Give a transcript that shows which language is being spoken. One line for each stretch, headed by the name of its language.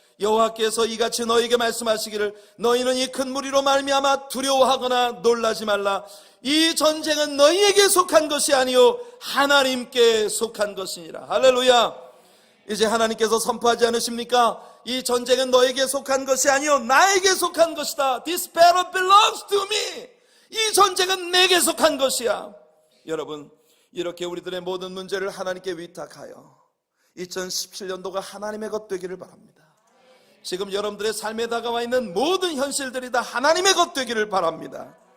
Korean: 여호와께서 이같이 너희에게 말씀하시기를 너희는 이 큰 무리로 말미암아 두려워하거나 놀라지 말라. 이 전쟁은 너희에게 속한 것이 아니요 하나님께 속한 것이니라. 할렐루야. 이제 하나님께서 선포하지 않으십니까? 이 전쟁은 너에게 속한 것이 아니요 나에게 속한 것이다.
English: This battle belongs to me.
Korean: 이 전쟁은 내게 속한 것이야. 여러분, 이렇게 우리들의 모든 문제를 하나님께 위탁하여 2017년도가 하나님의 것 되기를 바랍니다. 지금 여러분들의 삶에 다가와 있는 모든 현실들이 다 하나님의 것 되기를 바랍니다.